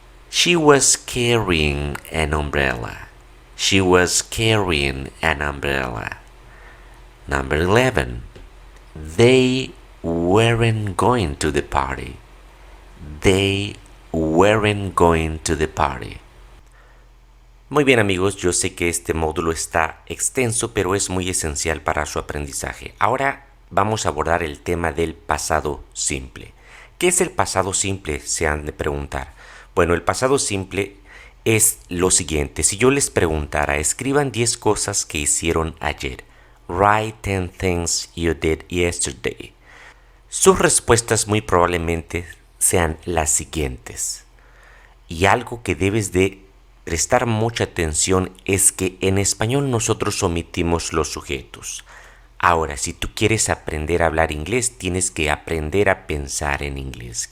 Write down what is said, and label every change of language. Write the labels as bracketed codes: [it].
[en] She was carrying an umbrella. She was carrying an umbrella. Number 11. They weren't going to the party. They weren't going to the party. [es] Muy bien amigos, yo sé que este módulo está extenso, pero es muy esencial para su aprendizaje. Ahora vamos a abordar el tema del pasado simple. ¿Qué es el pasado simple? Se han de preguntar. Bueno, el pasado simple es lo siguiente. Si yo les preguntara, escriban 10 cosas que hicieron ayer. [en] Write 10 things you did yesterday. [es] Sus respuestas muy probablemente sean las siguientes. Y algo que debes de prestar mucha atención es que en español nosotros omitimos los sujetos. Ahora, si tú quieres aprender a hablar inglés, tienes que aprender a pensar en inglés.